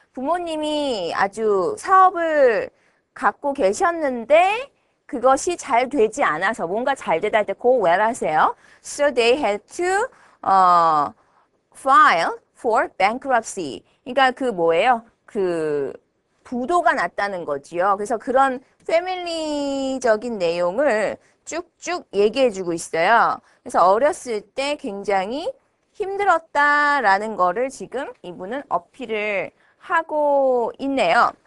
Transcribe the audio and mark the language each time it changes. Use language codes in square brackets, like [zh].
[ko] 부모님이 아주 사업을 갖고 계셨는데 그것이 잘 되지 않아서 뭔가 잘 되다 할 때 [en] go well [ko] 하세요. [en] So they had to file for bankruptcy. [ko] 그러니까 뭐예요? 부도가 났다는 거지요. 그래서 그런 패밀리적인 내용을 쭉쭉 얘기해주고 있어요. 그래서 어렸을 때 굉장히 힘들었다라는 거를 지금 이분은 어필을 하고 있네요.